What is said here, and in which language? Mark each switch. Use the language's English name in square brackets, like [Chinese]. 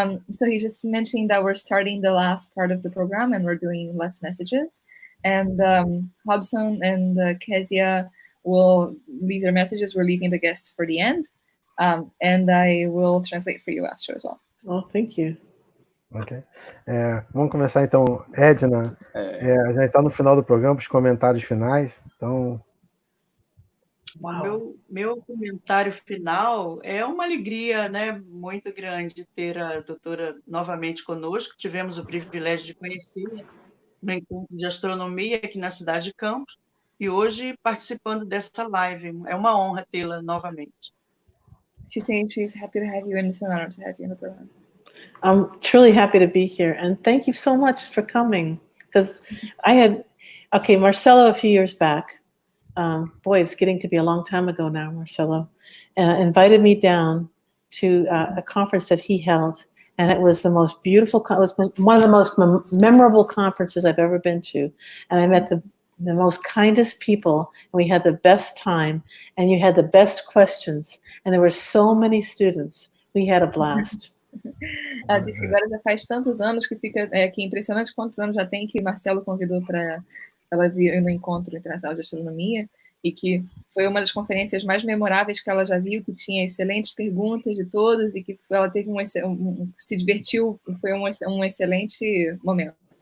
[English] So he's just mentioning that we're starting the last part of the program and we're doing less messages. And Robson and Kezia will leave their messages. We're leaving the guests for the end. And I will translate for you after as well. Oh, thank you. [Portuguese] Ok. Vamos começar então. Edna, a gente está no final do programa, os comentários finais. Então. [English] Wow. [Portuguese] Meu comentário final é uma alegria, né, muito grande ter a doutora novamente conosco. Tivemos o privilégio de conhecê-la no encontro de astronomia aqui na cidade de Campos e hoje participando dessa live. É uma honra tê-la novamente. [English] She's saying she's happy to have you and it's an honor to have you in the program. I'm truly happy to be here, and thank you so much for coming. Because Marcelo, a few years back, boy, it's getting to be a long time ago now, Marcelo, invited me down to a conference that he held, and it was the most beautiful, it was one of the most memorable conferences I've ever been to, and I met the most kindest people, and we had the best time, and you had the best questions, and there were so many students. We had a blast. [Portuguese] Ela disse que agora já faz tantos anos que fica que é impressionante quantos anos já tem que Marcelo convidou para ela vir no Encontro Internacional de Astronomia e que foi uma das conferências mais memoráveis que ela já viu, que tinha excelentes perguntas de todos e que ela teve se divertiu, foi um excelente momento.